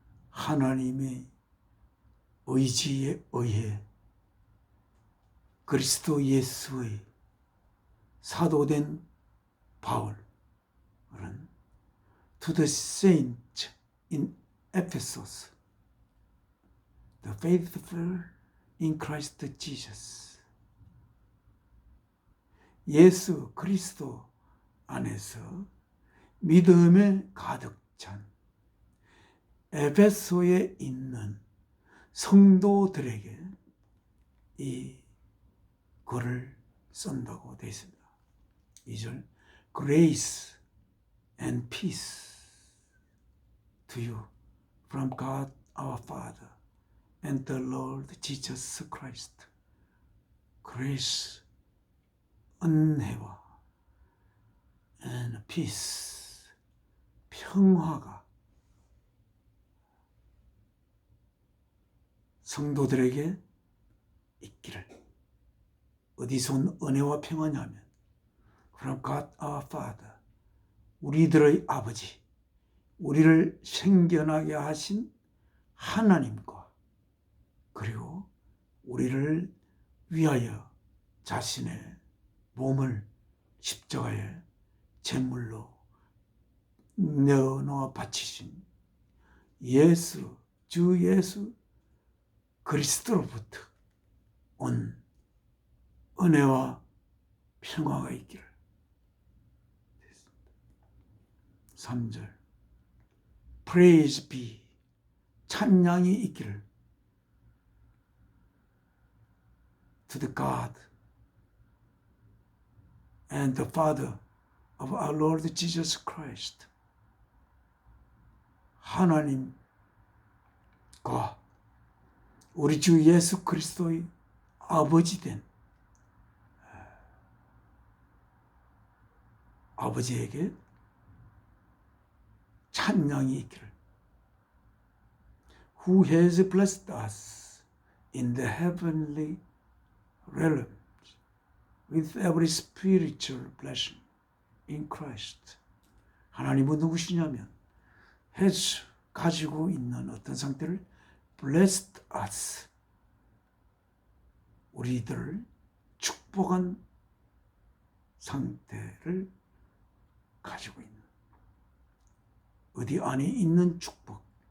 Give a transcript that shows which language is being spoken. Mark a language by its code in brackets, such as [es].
[ko] 하나님의 의지에 의해 그리스도 예수의 사도된 바울은 [en] to the saints in Ephesus, the faithful in Christ Jesus. [ko] 예수 그리스도 안에서 믿음에 가득 찬 에베소에 있는 성도들에게 이 글을 쓴다고 되어 있습니다. [en] 2절 Grace and peace to you from God our Father and the Lord Jesus Christ. Grace, [ko] 은혜와 [en] and peace, [ko] 평화가 성도들에게 있기를. 어디서 온 은혜와 평화냐면 [en] from God our Father, [ko] 우리들의 아버지, 우리를 생겨나게 하신 하나님과, 그리고 우리를 위하여 자신의 몸을 십자가에 제물로 내어놓아 바치신 예수, 주 예수 그리스도로부터 온 은혜와 평화가 있기를. [en] 3절 Praise be, [ko] 찬양이 있기를 [en] to the God and the Father of our Lord Jesus Christ. [ko] 하나님과 우리 주 예수 그리스도의 아버지 된 아버지에게 찬양이 있기를. [en] Who has blessed us in the heavenly realms with every spiritual blessing in Christ. [ko] 하나님은 누구시냐면 has 가지고 있는 어떤 상태를 [en] blessed us, [ko] 우리들을 축복한 상태를 가지고 있는, 어디 안에 있는 축복.